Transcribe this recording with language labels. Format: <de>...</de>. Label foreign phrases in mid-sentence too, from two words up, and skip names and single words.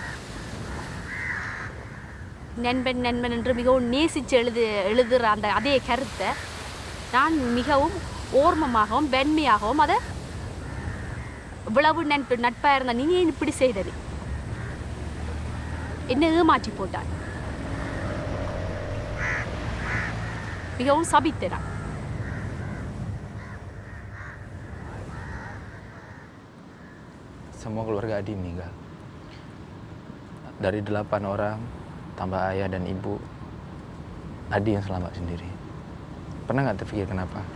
<ta>நண்பன் நண்பன் என்று மிகவும் நேசித்து எழுதுகிற அந்த அதே கருத்தை நான் மிகவும் ஓர்மமாகவும் வெண்மையாகவும் அதை இவ்வளவு நட்பாக இருந்த நீ ஏன் இப்படி செய்தது, என்ன ஏமாற்றி போட்டான், மிகவும் சபித்தேன்.</ta> <id>Semua keluarga Adi meninggal. Dari 8 orang, tambah ayah dan ibu, Adi yang selamat sendiri. Pernah nggak terpikir kenapa?</id>